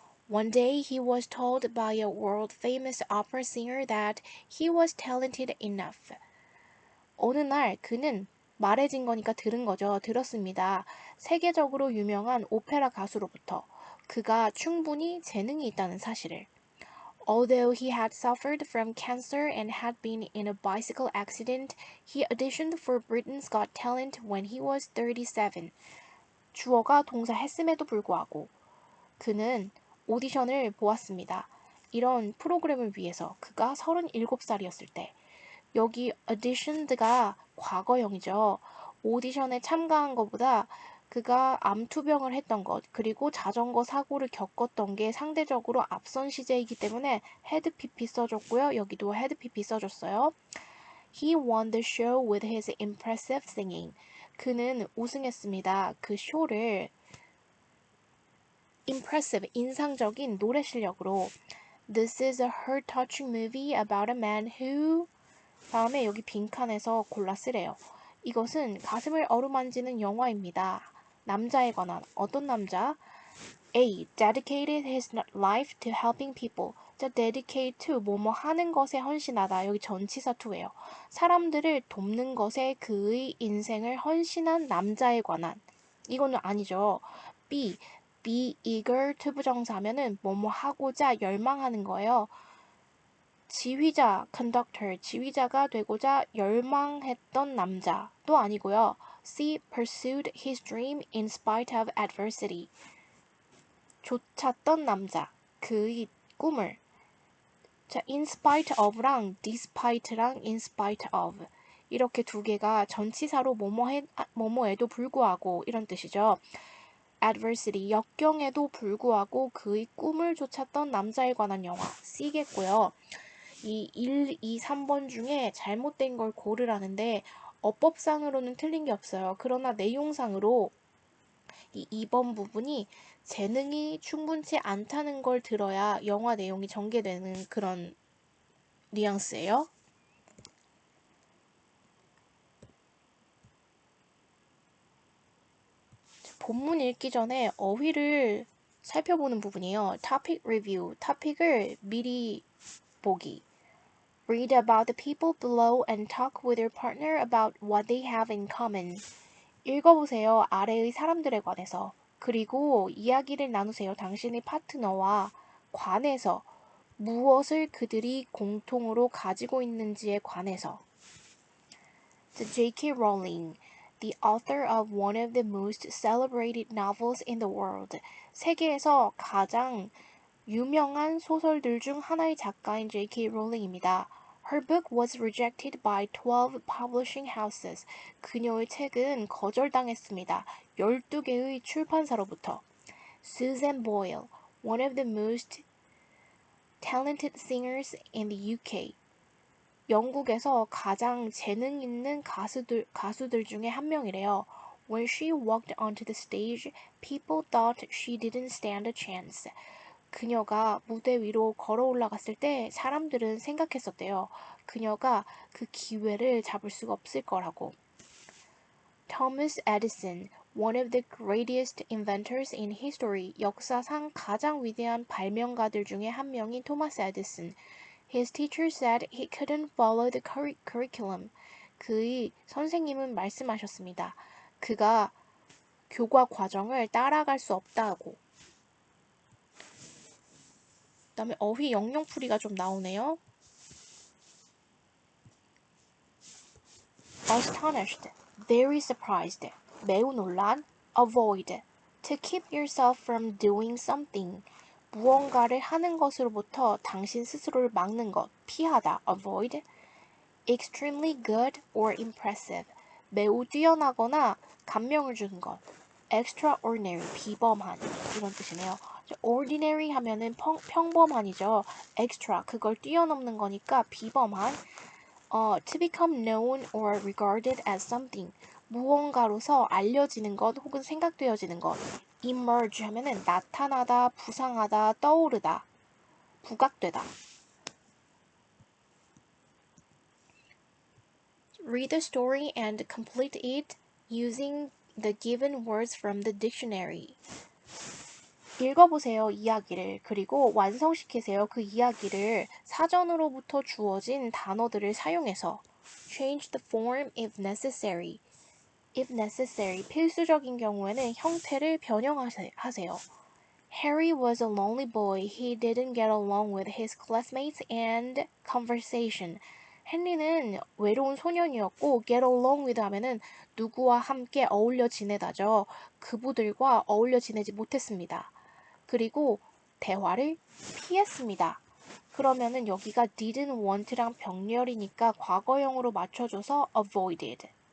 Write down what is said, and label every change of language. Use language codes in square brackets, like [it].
[en] One day he was told by a world-famous opera singer that he was talented enough. [ko] 어느 날 그는 말해진 거니까 들은 거죠. 들었습니다. 세계적으로 유명한 오페라 가수로부터 그가 충분히 재능이 있다는 사실을. [en] Although he had suffered from cancer and had been in a bicycle accident, he auditioned for Britain's Got Talent when he was 37. [ko] 주어가 동사했음에도 불구하고 그는 오디션을 보았습니다. 이런 프로그램을 위해서 그가 37살이었을 때. 여기 auditioned가 과거형이죠. 오디션에 참가한 것보다 그가 암투병을 했던 것, 그리고 자전거 사고를 겪었던 게 상대적으로 앞선 시제이기 때문에 had pp 써줬고요. 여기도 had pp 써줬어요. [en] He won the show with his impressive singing. [ko] 그는 우승했습니다. 그 쇼를 impressive, 인상적인 노래 실력으로. [en] This is a heart-touching movie about a man who [ko] 다음에 여기 빈칸에서 골라 쓰래요. 이것은 가슴을 어루만지는 영화입니다. 남자에 관한 어떤 남자? A. [en] Dedicated his life to helping people. [ko] 자, dedicate to 뭐뭐 하는 것에 헌신하다. 여기 전치사 to예요. 사람들을 돕는 것에 그의 인생을 헌신한 남자에 관한. 이거는 아니죠. B. Be eager to 부정사면은 뭐뭐 하고자 열망하는 거예요. 지휘자, conductor, 지휘자가 되고자 열망했던 남자도 아니고요. C. [en] Pursued his dream in spite of adversity. [ko] 쫓았던 남자, 그의 꿈을. 자, in spite of랑 despite랑 in spite of 이렇게 두 개가 전치사로 뭐뭐에도 불구하고 이런 뜻이죠. adversity, 역경에도 불구하고 그의 꿈을 쫓았던 남자에 관한 영화 C겠고요. 이 1, 2, 3번 중에 잘못된 걸 고르라는데 어법상으로는 틀린 게 없어요. 그러나 내용상으로 이 2번 부분이 재능이 충분치 않다는 걸 들어야 영화 내용이 전개되는 그런 뉘앙스예요. 본문 읽기 전에 어휘를 살펴보는 부분이에요. topic review, topic을 미리 보기. [en] Read about the people below and talk with your partner about what they have in common. [ko] 읽어보세요. 아래의 사람들에 관해서. 그리고 이야기를 나누세요. 당신의 파트너와 관해서. 무엇을 그들이 공통으로 가지고 있는지에 관해서. [en] J.K. Rowling, the author of one of the most celebrated novels in the world. [ko] 세계에서 가장 유명한 소설들 중 하나의 작가인 J.K. 롤링입니다. [en] Her book was rejected by 12 publishing houses. [ko] 그녀의 책은 거절당했습니다. 12개의 출판사로부터. [en] Susan Boyle, one of the most talented singers in the UK. [ko] 영국에서 가장 재능 있는 가수들 중에 한 명이래요. [en] When she walked onto the stage, people thought she didn't stand a chance. [ko] 그녀가 무대 위로 걸어 올라갔을 때 사람들은 생각했었대요. 그녀가 그 기회를 잡을 수가 없을 거라고. [en] Thomas Edison, one of the greatest inventors in history, [ko] 역사상 가장 위대한 발명가들 중에 한 명인 토마스 에디슨. [en] His teacher said he couldn't follow the curriculum. [ko] 그의 선생님은 말씀하셨습니다. 그가 교과 과정을 따라갈 수 없다고. 그 다음에 어휘 영영풀이가 좀 나오네요. [en] Astonished, very surprised, [ko] 매우 놀란, [en] avoid, to keep yourself from doing something, [ko] 무언가를 하는 것으로부터 당신 스스로를 막는 것, 피하다, [en] avoid, extremely good or impressive, [ko] 매우 뛰어나거나 감명을 주는 것, [en] extraordinary, [ko] 비범한, 이런 뜻이네요. ordinary 하면은 평범한이죠. extra, 그걸 뛰어넘는 거니까 비범한. [en] To become known or regarded as something, [ko] 무언가로서 알려지는 것 혹은 생각되어지는 것. emerge 하면은 나타나다, 부상하다, 떠오르다, 부각되다. [en] Read the story and complete it using the given words from the dictionary. [ko] 읽어보세요, 이야기를. 그리고 완성시키세요, 그 이야기를 사전으로부터 주어진 단어들을 사용해서. [en] Change the form if necessary. If necessary, [ko] 필수적인 경우에는 형태를 변형하세요. [en] Harry was a lonely boy. He didn't get along with his classmates and conversation. [ko] 헨리는 외로운 소년이었고 get along with 하면은 누구와 함께 어울려 지내다죠. 그분들과 어울려 지내지 못했습니다. 그리고 대화를 피했습니다. 그러면은 여기가 didn't want랑 병렬이니까 과거형으로 맞춰줘서 avoided.